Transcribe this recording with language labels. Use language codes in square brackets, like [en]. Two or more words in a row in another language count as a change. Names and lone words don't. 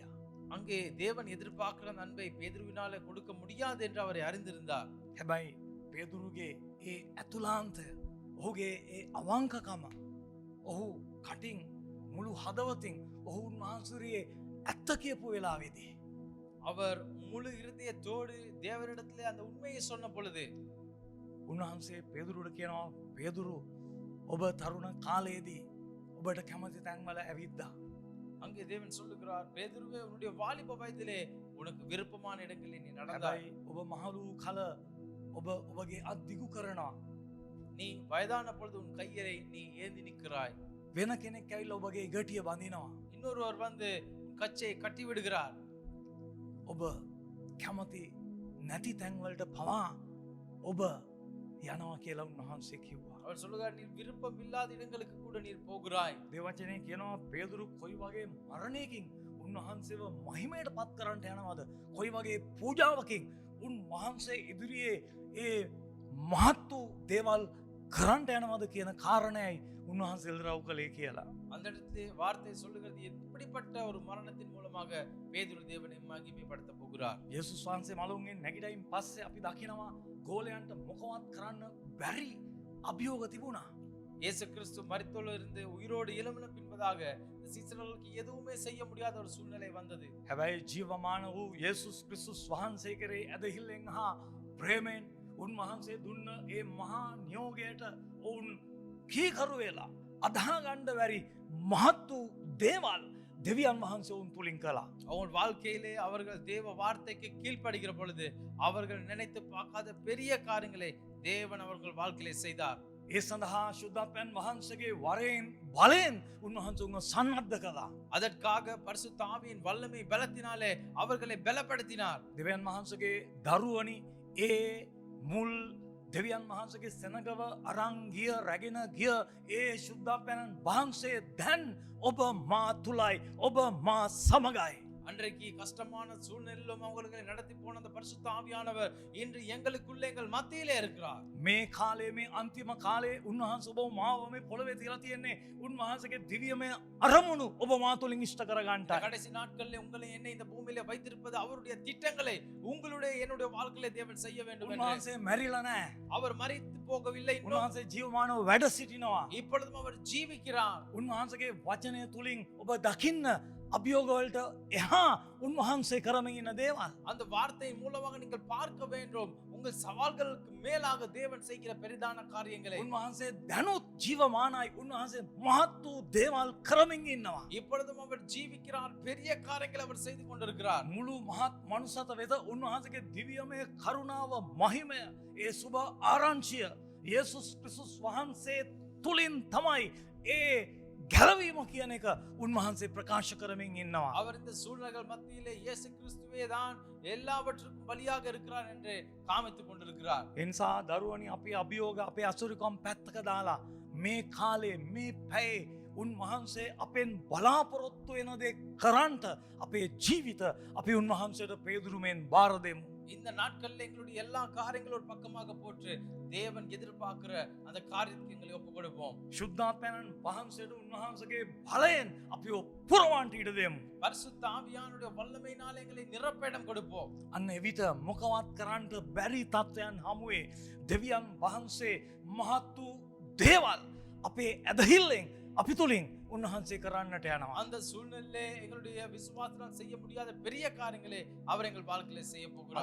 [ta] அங்கே தேவன் எதிர்பார்க்கிற அந்த அன்பை பேதுருவினாலே கொடுக்க முடியாது என்று அவரை அறிந்திருந்தார். [si] හැබැයි පේදුරුගේ ඒ ඇතුලාන්තය, ඔහුගේ ඒ අවංකකම, ඔහු කටින් මුළු හදවතින් ඔහු උන්වහන්සේගේ ඇත්ත කියපු වෙලාවේදී [ta] அவர் முழு இருதயத்தோடு தேவனிடத்திலே அந்த உண்மையை சொன்ன பொழுது [si] උන්වහන්සේ පේදුරුට කියනවා, පේදුරු ඔබ තරුණ කාලයේදී ඔබට කැමති තැන්වල ඇවිද්දා. [ta] அங்கே தேவன் சொல்லுகிறார், பேதுருவே உன்னுடைய வாலிப வயதிலே உனக்கு விருப்பமான இடங்களில் நீ நடந்தாய். [si] හැබැයි ඔබ මහලු කල ඔබ ඔබගේ අත් දිගු කරනවා. [ta] நீ வயதான பொழுது உன் கையை நீ ஏந்தி நிற்கிறாய். [si] වෙන කෙනෙක් ඇවිල්ලා ඔබගේ ගටිය බඳිනවා. [ta] இன்னொருவர் வந்து உன் கச்சையை கட்டி விடுகிறார். [si] ඔබ කැමති නැති තැන්වලට පවා ඔබ යනවා කියලා උන්වහන්සේ කිව්වා. [ta] அவர் சொல்லுகிறார், நீர் விருப்பம் இல்லாத இடங்களுக்கு கூட நீர் போகிறாய். [si] දේවචනය කියනවා පේදුරු කොයි වගේ මරණයකින් උන්වහන්සේව මහිමයට පත් කරන්නට යනවද? කොයි වගේ පූජාවකින් උන්වහන්සේ ඉදිරියේ ඒ මහත් වූ දේවල් කරන්නට යනවද කියන කාරණයයි උන්වහන්සේ එල්රව් කළේ කියලා. [ta] அந்த இடத்திலே வார்த்தை சொல்லுகிறது, எப்படிப்பட்ட ஒரு மரணத்தின் மூலமாக பேதுரு தேவனை மகிமைப்படுத்த போகிறார். [si] යේසුස් වහන්සේ මළුන්ගෙන් නැගිටින් පස්සේ අපි දකිනවා ගෝලයන්ට මොකවත් කරන්න බැරි අභියෝග තිබුණා. [ta] இயேசு கிறிஸ்து மரித்தோடு இருந்து உயிரோடு எழும்பின பின்பதாக இந்த சீசர்களுக்கு எதுவுமே செய்ய முடியாத ஒரு சூழ்நிலை வந்தது. [si] හැබැයි ජීවමාන වූ යේසුස් ක්‍රිස්තුස් වහන්සේ කරේ ඇදහිල්ලෙන් හා ප්‍රේමයෙන් උන්වහන්සේ දුන්න ඒ මහා නියෝගයට ඔවුන් කීකරු වෙලා අදාහගන්න බැරි මහත් වූ දේවල් දෙවියන් වහන්සේ ඔවුන් තුලින් කළා. [ta] அவர்கள் வாழ்க்கையிலே அவர்கள் தேவ வார்த்தைக்கு கீழ்ப்படுகிற பொழுது அவர்கள் நினைத்து பார்க்காத பெரிய காரியங்களை தேவன் அவர்கள் வாழ்க்கையிலே செய்தார். [si] ඒ සඳහා ශුද්ධත්වයන් වහන්සේගේ වරයෙන් බලයෙන් උන්වහන්සේ උන්ව සන්නද්ධ කළා. [ta] அதற்காக பரிசுத்த ஆவியின் வல்லமை பலத்தினாலே அவர்களை பலப்படுத்தினார். [si] දෙවියන් වහන්සේගේ දරුවනි ඒ මුල් දෙවියන් වහන්සේගේ සෙනගව අරන් ගිය රැගෙන ගිය ඒ ශුද්ධත්වයන් වහන්සේ දැන් ඔබ මා තුලයි ඔබ මා සමගයි. [ta] அன்றைக்கு கஷ்டமான சூழ்நிலையிலும் அவர்களை நடத்தி போன அந்த பரிசுத்த ஆவியானவர் இன்று எங்களுக்குள்ளே எங்கள் மத்தியிலே இருக்கிறார். [si] මේ කාලේ මේ අන්තිම කාලේ උන්වහන්සේ ඔබ මාව මේ පොළවේ තියලා තියෙන්නේ උන්වහන්සේගේ දිව්‍යමය අරමුණු ඔබ මා තුලින් ඉෂ්ට කර [ta] இந்த [si] ගන්නට. [ta] கடைசி நாட்களில் உங்களை என்னை இந்த பூமியிலே வைத்திருப்பது அவருடைய திட்டங்களை உங்களுடைய என்னுடைய வாழ்க்கையிலே தேவன் செய்ய வேண்டும் என்று. [si] උන්වහන්සේ මැරිලා නැහැ. [ta] அவர் மரித்து போகவில்லை, இன்னும் [si] උන්වහන්සේ ජීවමානව වැඩ සිටිනවා. [ta] இப்பொழுதும் அவர் ஜீவிக்கிறார். [si] උන්වහන්සේගේ වචනය තුලින් ඔබ දකින්න අභියෝගවලට එහා උන්වහන්සේ කරමින් ඉන්න දේවල්. [ta] அந்த வார்த்தையின் மூலமாக நீங்கள் பார்க்க வேண்டும் உங்கள் சவால்களுக்கு மேலாக தேவன் செய்கிற பெரிதான காரியங்களை. [si] උන්වහන්සේ දැනුත් ජීවමානයි. උන්වහන්සේ මහත් වූ දේවල් කරමින් ඉන්නවා. [ta] இப்பொழுதும் அவர் ஜீவிக்கிறார், பெரிய காரியங்களை அவர் செய்து கொண்டிருக்கிறார். [si] මුළු මහත් මනුස්සත වෙත උන්වහන්සේගේ දිව්‍යමය කරුණාව මහිමය ඒ සුබ ආරංචිය යේසුස් ක්‍රිස්තුස් වහන්සේ තුලින් තමයි ඒ ගැලවීම කියන එක උන්වහන්සේ ප්‍රකාශ කරමින් ඉන්නවා. [ta] அவர் இந்த சூழ்நிலைகள் மத்தியிலே இயேசு கிறிஸ்துவே தான் எல்லாவற்றுக்கும் பலியாக இருக்கிறார் என்று காமித்துக் கொண்டிருக்கிறார். [si] ඒ නිසා දරුවනි අපි අභියෝග අපේ අසුරුකම් පැත්තක දාලා මේ කාලේ මේ පැයේ උන්වහන්සේ අපෙන් බලාපොරොත්තු වෙන දේ කරන්ට අපේ ජීවිත අපි උන්වහන්සේට පේදුරුමෙන් බාර දෙමු. [ta] இந்த நாட்களில் எங்களுடைய எல்லா காரியங்களும் ஒரு பக்கமாக போட்டு தேவன் எதிர்பார்க்கிற அந்த காரியத்துக்கு எங்களை ஒப்பு கொடுப்போம். [si] ශුද්ධාත්මයන් වහන්සේට උන්වහන්සේගේ බලයෙන් අපිව පුරවන්ට ඉඩ දෙමු. [ta] பரிசுத்த ஆவியானுடைய வல்லமையினால் எங்களை நிரப்ப இடம் கொடுப்போம். [si] අන්න එවිට මොකවත් කරන්නට බැරි තත්ත්වයන් හමුවේ දෙවියන් වහන්සේ මහත් වූ දේවල් අපේ ඇදහිල්ලෙන් අපි තුලින් උන්වහන්සේ කරන්නට යනවා. [ta] அந்த சூழ்நிலையிலே எங்களுடைய விசுவாசத்தால் செய்ய முடியாத பெரிய காரியங்களை அவர் எங்கள் வாழ்க்கையிலே செய்ய போகிறார்.